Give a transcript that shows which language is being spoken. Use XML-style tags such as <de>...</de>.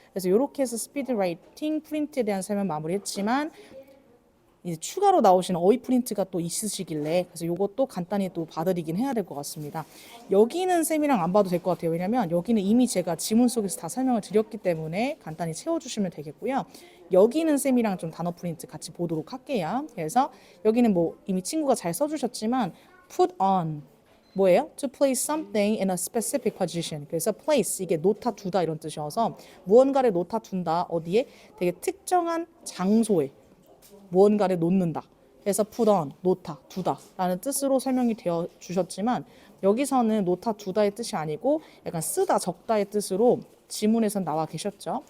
<ko>그래서 이렇게 해서 스피드 라이팅, 프린트에 대한 설명 마무리했지만 이제 추가로 나오시는 어휘 프린트가 또 있으시길래 그래서 이것도 간단히 또 봐드리긴 해야 될 것 같습니다. 여기는 쌤이랑 안 봐도 될 것 같아요. 왜냐면 여기는 이미 제가 지문 속에서 다 설명을 드렸기 때문에 간단히 채워주시면 되겠고요. 여기는 쌤이랑 좀 단어 프린트 같이 보도록 할게요. 그래서 여기는 뭐 이미 친구가 잘 써주셨지만 put on 뭐예요?</ko> <en>To place something in a specific position.</en> <ko>그래서 place 이게 놓다 두다 이런 뜻이어서 무언가를 놓다 둔다 어디에 되게 특정한 장소에 무언가를 놓는다. 그래서 put on, 놓다, 두다 라는 뜻으로 설명이 되어 주셨지만 여기서는 놓다, 두다의 뜻이 아니고 약간 쓰다, 적다의 뜻으로 지문에선 나와 계셨죠.</ko>